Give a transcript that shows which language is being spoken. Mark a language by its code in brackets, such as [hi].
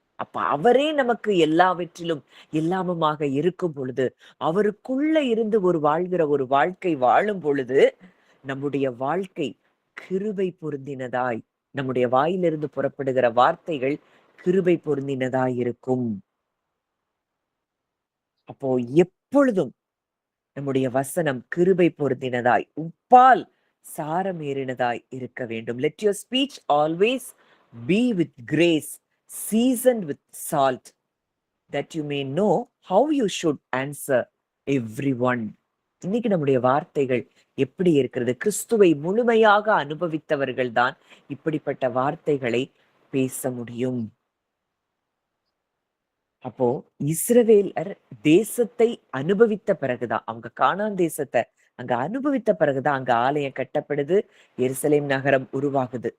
[ta] அப்ப அவரே நமக்கு எல்லாவற்றிலும் எல்லாமுமாக இருக்கும் பொழுது, அவருக்குள்ள இருந்து வாழ்கிற ஒரு வாழ்க்கை வாழும் பொழுது, நம்முடைய வாழ்க்கை கிருபை பொருந்தினதாய், நம்முடைய வாயிலிருந்து புறப்படுகிற வார்த்தைகள் கிருபை பொருந்தினதாய் இருக்கும். அப்போ எப்பொழுதும் நம்முடைய வசனம் கிருபை பொருந்தினதாய், உப்பால் சாரமேறினதாய் இருக்க வேண்டும். [en] Let your speech always be with grace, seasoned with salt, that you may know how you should answer everyone. [ta] இன்னைக்கு நம்முடைய வார்த்தைகள் எப்படி இருக்கிறது? கிறிஸ்துவை முழுமையாக அனுபவித்தவர்கள் தான் இப்படிப்பட்ட வார்த்தைகளை பேச முடியும். அப்போ இஸ்ரவேலர் தேசத்தை அனுபவித்த பிறகுதான், அவங்க கானான் தேசத்தை அங்க அனுபவித்த பிறகுதான் அங்க ஆலயம் கட்டப்படுது, எருசலேம் நகரம் உருவாகுது.